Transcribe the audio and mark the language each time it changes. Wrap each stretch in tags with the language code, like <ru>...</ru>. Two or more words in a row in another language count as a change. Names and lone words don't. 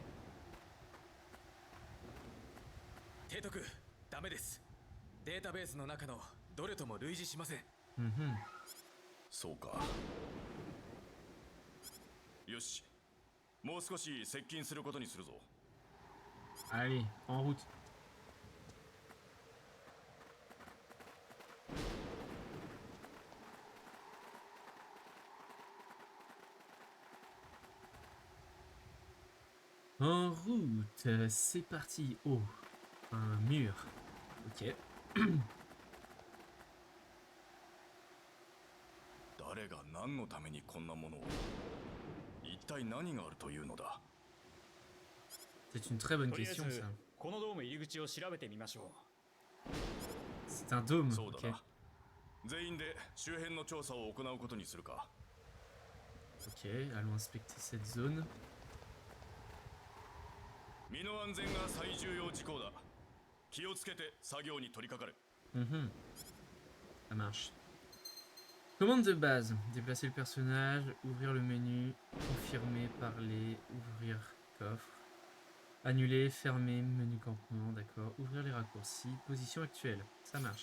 <ja>提督ダメです。データベースの中のどれとも類似しません。 Mhm. そうかよしもう少し接近することにするぞ</ja> <fr>Allez, en route. En route, c'est parti. Oh, un mur. Ok.</fr> <ja>誰が何のためにこんなものを一体何があるというのだ</ja> <fr>C'est une très bonne</fr> <ja>とりあえ</ja> <fr>question,</fr> <ja>ず</ja> <fr>ça.</fr> <ja>このドーム入り口を調べてみましょ</ja> <fr>C'est un dôme.</fr> <ja>そうだ</ja> <fr>Ok.</fr> <ja>な全員で周辺の調査を行うことにするか</ja> <fr>Ok, allons inspecter cette zone.</fr> <ja>身の安全が最重要事項だ気をつけて作業に取り掛かれ</ja> <fr>Mhm. Ça marche. Commande de base. Déplacer le personnage, ouvrir le menu, confirmer, parler, ouvrir coffre, annuler, fermer, menu campement, d'accord. Ouvrir les raccourcis, position actuelle. Ça marche.</fr>